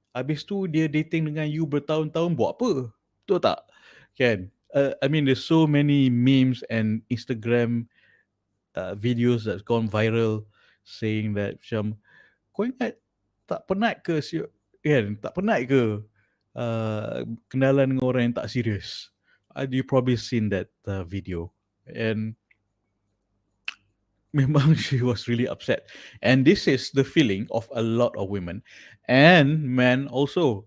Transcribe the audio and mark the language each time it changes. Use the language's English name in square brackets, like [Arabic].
[Malay] Habis tu dia dating dengan you bertahun-tahun buat apa? Betul tak? Kan? [English] I mean, there's so many memes and Instagram videos that's gone viral saying that [Malay] macam, kau ingat tak penat ke kan? Tak penat ke kenalan dengan orang yang tak serius? [English] You probably seen that video. And memang she was really upset. And this is the feeling of a lot of women and men also.